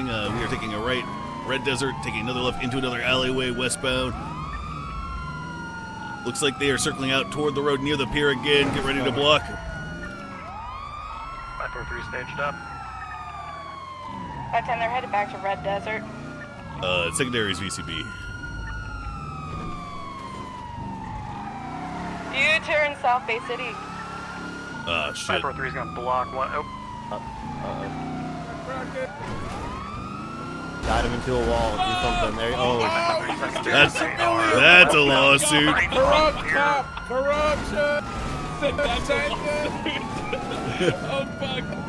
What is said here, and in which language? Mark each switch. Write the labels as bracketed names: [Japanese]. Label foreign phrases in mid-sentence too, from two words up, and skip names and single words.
[English] We are taking a right. Red Desert, taking another left into another alleyway westbound. Looks like they are circling out toward the road near the pier again. Get ready to block. 543 staged up. 510, they're headed back to Red Desert. Secondary's VCB. U-turn South Bay City. Shit. 543 is gonna block one. Oh. Got him into a wall. Do something there. Oh. That's a lawsuit. Corruption! Oh, fuck.